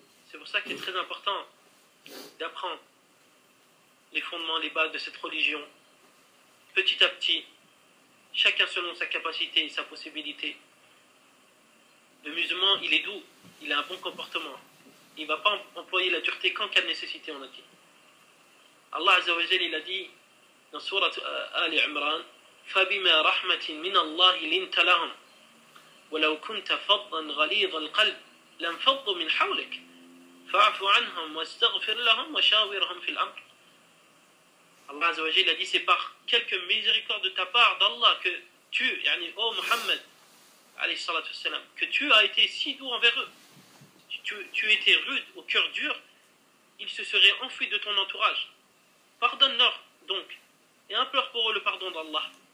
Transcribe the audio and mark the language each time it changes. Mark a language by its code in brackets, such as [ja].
[fr] C'est pour ça qu'il est très important d'apprendre les fondements, les bases de cette religion. Petit à petit, chacun selon sa capacité et sa possibilité. Le musulman, il est doux, il a un bon comportement. Il ne va pas employer la dureté qu'en cas de nécessité, on a dit. Allah Azza wa Jalla, il a dit dans Surat Ali Imran, [ar] فَبِمَا رَحْمَةٍ مِنَ اللَّهِ لِنْتَ لَهُمْ وَلَوْ كُنْتَ فَضًّا غَلِيظَ الْقَلْبِ لَمْ فَضُّ مِنْ حَوْلِكَ فَعَفُ عَنْهُمْ وَاسْتَغْفِرْ لَهُمْ وَشَاوِرْهُمْ فِي الْأَمْرِ. [fr] Allah Azza wa Jalla a dit, c'est par quelque miséricorde de ta part d'Allah que tu, yani, oh Muhammad, alayhi salatu wassalam, que tu as été si doux envers eux. Tu étais rude, au cœur dur, ils se seraient enfuis de ton entourage. Pardonne-leur donc, et implore pour eux le pardon d'Allah.